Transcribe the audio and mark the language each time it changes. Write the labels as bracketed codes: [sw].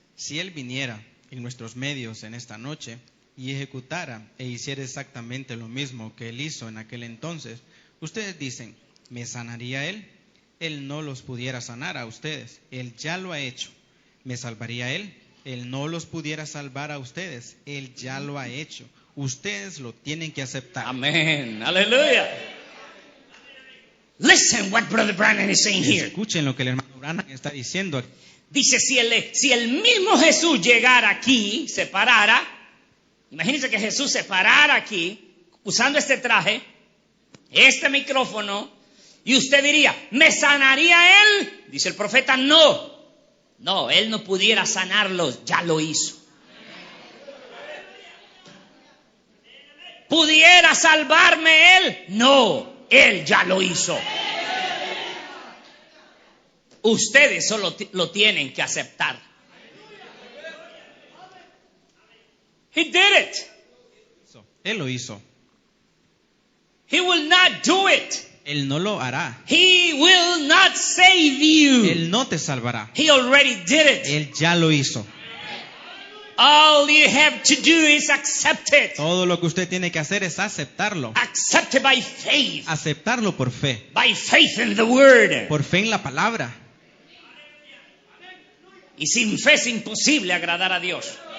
[es] Si Él viniera en nuestros medios en esta noche y ejecutara e hiciera exactamente lo mismo que Él hizo en aquel entonces, ustedes dicen, ¿me sanaría Él? Él no los pudiera sanar a ustedes. Él ya lo ha hecho. ¿Me salvaría Él? Él no los pudiera salvar a ustedes. Él ya lo ha hecho. Ustedes lo tienen que aceptar. Amén. Aleluya. [en] Listen what Brother Branham is saying here. [es] Escuchen lo que el hermano Branham está diciendo. Dice, si el mismo Jesús llegara aquí, se parara, imagínense que Jesús se parara aquí, usando este traje, este micrófono, y usted diría, ¿me sanaría Él? Dice el profeta, no, Él no pudiera sanarlos, ya lo hizo. ¿Pudiera salvarme Él? No, Él ya lo hizo. Ustedes solo lo tienen que aceptar. [en] He did it. [es] Él lo hizo. [en] He will not do it. [es] Él no lo hará. [en] He will not save you. [es] Él no te salvará. [en] He already did it. [es] Él ya lo hizo. [en] All you have to do is accept it. [es] Todo lo que usted tiene que hacer es aceptarlo. [en] Accept it by faith. [es] Aceptarlo por fe. [en] By faith in the word. [es] Por fe en la palabra. Y sin fe es imposible agradar a Dios.